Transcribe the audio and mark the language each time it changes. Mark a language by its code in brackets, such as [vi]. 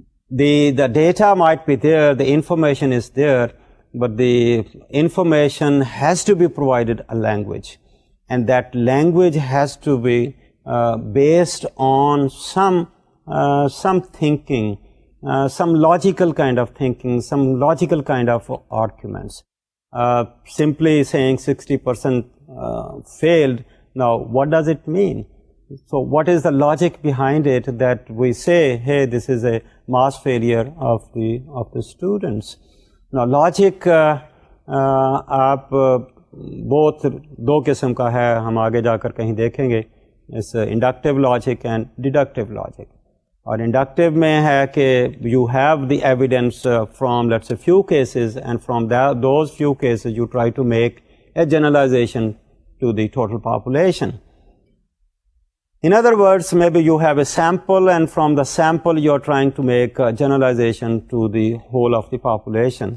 [en] The data might be there, the information is there, but the information has to be provided a language, and that language has to be based on some thinking, some logical kind of thinking, some logical kind of arguments. Simply saying 60% failed, now what does it mean? So what is the logic behind it that we say, hey, this is a mass failure of the students? [hi] Now, logic आप both दो किस्म का है, हम आगे जाकर कहीं देखेंगे, इस [en] inductive logic and deductive logic. [hi] और inductive में है कि [en] you have the evidence from, let's say, few cases, and from those few cases you try to make a generalization to the total population. In other words, maybe you have a sample, and from the sample you're trying to make a generalization to the whole of the population.